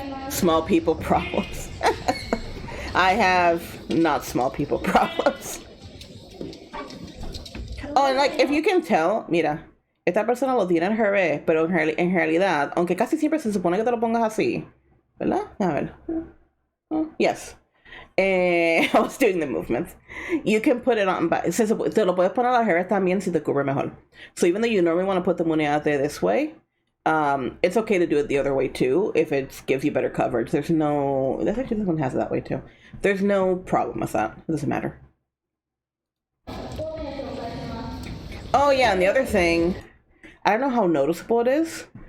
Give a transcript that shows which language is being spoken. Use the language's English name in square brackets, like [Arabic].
[English] Small people problems. I have not small people problems. Oh, and like, if you can tell, [Spanish] mira, esta persona lo tiene al revés, pero en realidad, aunque casi siempre se supone que te lo pongas así, ¿verdad? A ver. [English] Oh, yes. I was doing the movements. You can put it on back. [Spanish] Te lo puedes poner al revés también si te cubre mejor. [English] So even though you normally want to put the muneate this way, it's okay to do it the other way too if it gives you better coverage. This one has it that way too. There's no problem with that. It doesn't matter. Oh yeah, and the other thing, I don't know how noticeable it is.